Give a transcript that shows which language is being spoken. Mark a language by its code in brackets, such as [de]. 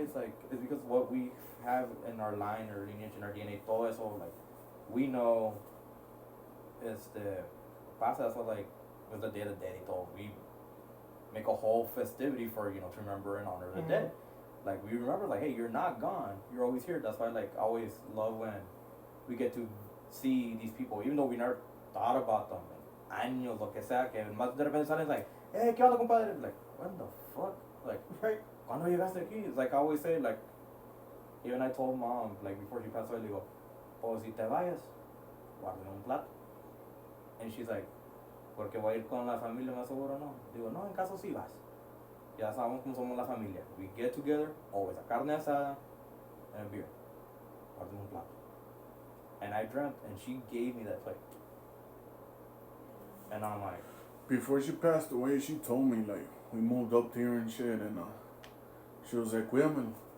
[en] It's like, it's because what we have in our line or lineage in our DNA, [es] todo eso, [en] like, we know [es] pasa. [en] That's what, like, with the Day of the Dead, we make a whole festivity for, to remember and honor the dead. like we remember, like, hey, you're not gone. You're always here. That's why, like, I always love when we get to see these people, even though we never thought about them. [es] Años, lo que sea, que más de repente salen [en] like, hey, [es] ¿qué onda, compadre? [en] Like, what the fuck? Like, Right. [es] ¿cuándo llegaste aquí? [en] It's like I always say, like, even I told mom, like, before she passed away, [es] le digo, oh, si te vayas, guárdame un plato. [en] And she's like, [es] porque voy a ir con la familia, más seguro no. Digo, no, en caso sí vas. Ya sabemos cómo somos la familia. [en] We get together, always a carne asada and a beer. [es] Guárdame un plato. [en] And I dreamt, and she gave me that plate. And I'm like, Before she passed away, she told me, like, we moved up here and shit, and she was like, cuídamelo.